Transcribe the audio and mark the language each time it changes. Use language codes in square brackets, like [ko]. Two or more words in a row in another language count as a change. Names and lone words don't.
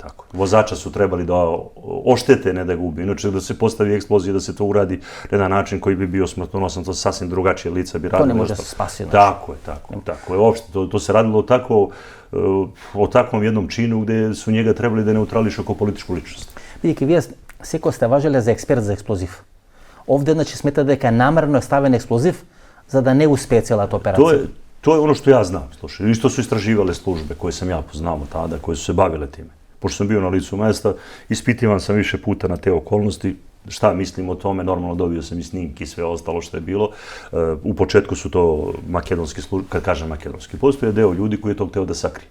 [sr] Vozača su trebali da oštete, ne da ga ubiju. Inače da se postavi eksplozija, da se to uradi na jedan način koji bi bio smrtonosan, to sasvim drugačije lica bi radilo. To ne može se spasiti. Tako je. Uopšte, to se radilo o takvom jednom činu gde su njega trebali da neutrališu kao političku ličnost. [mk] Видите, вие секој сте важеле за експерт за експлозив. Овде, значи, смета дека намерно е ставен експлозив за да не успее целата операција. [sr] To je ono što ja znam, slušaj. Isto su istraživale službe koje sam ja poznao tada, koje su se bavile time. Pošto sam bio na licu mesta, ispitivan sam više puta na te okolnosti, šta mislim o tome, normalno dobio sam i snimki i sve ostalo što je bilo. U početku su to makedonski službe, kad kažem makedonski, postoje deo ljudi koji je to hteo da sakrije.